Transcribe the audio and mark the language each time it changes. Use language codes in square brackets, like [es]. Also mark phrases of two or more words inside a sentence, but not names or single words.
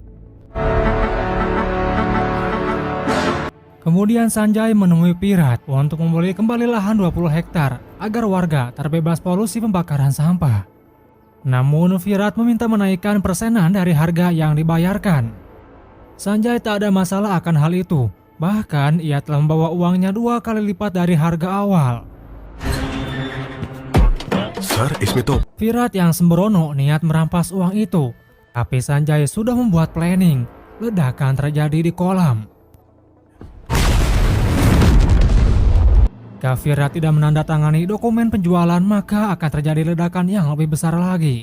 [id] Kemudian Sanjay menemui Virat untuk membeli kembali lahan 20 hektar agar warga terbebas polusi pembakaran sampah. Namun Virat meminta menaikkan persenan dari harga yang dibayarkan. Sanjay tak ada masalah akan hal itu. Bahkan ia telah membawa uangnya 2 kali lipat dari harga awal. [hi] सर इसमें तो [id] Virat yang sembrono niat merampas uang itu, tapi Sanjay sudah membuat planning. Ledakan terjadi di kolam. Jika Virat tidak menandatangani dokumen penjualan, maka akan terjadi ledakan yang lebih besar lagi.